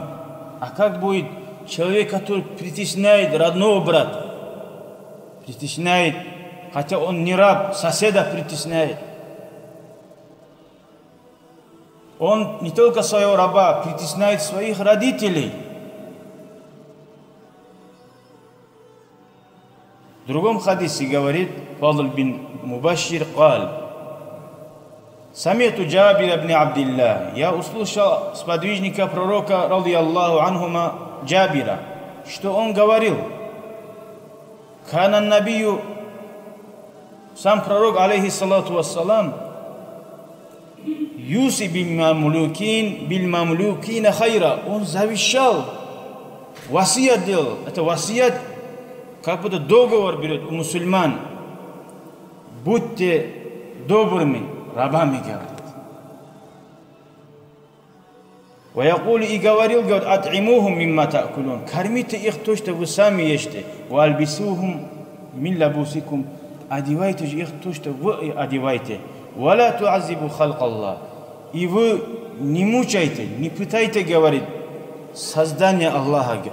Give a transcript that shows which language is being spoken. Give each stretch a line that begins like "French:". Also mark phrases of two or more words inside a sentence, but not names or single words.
Russian: А как будет человек, который притесняет родного брата, притесняет, хотя он не раб, соседа притесняет. Он не только своего раба, притесняет своих родителей. В другом хадисе говорит Фадл бин Мубашир
Arabic: قال سمعت
Russian: Джабир ибн Абдилля, я услышал сподвижника пророка,
Arabic: رضي الله عنهما,
Russian: Джабира, что он говорил:
Arabic: كان النبي,
Russian: сам пророк,
Arabic: عليه الصلاة والسلام يوصي بالمملوكين خيرا,
Russian: он завещал, васият делал. Это васият, как будто договор берет у мусульман: будьте добрыми рабами, говорит. Ваякули, и говорил, говорит:
Arabic: أطعموهم مما تأكلون,
Russian: кормите их то, что вы сами ешьте.
Arabic: وألبسوهم من لبوسكم,
Russian: одевайте же их то, что вы одеваете.
Arabic: ولا تعذبوا خلق الله,
Russian: и вы не мучайте, не пытайте, говорит, создание Аллаха, говорит.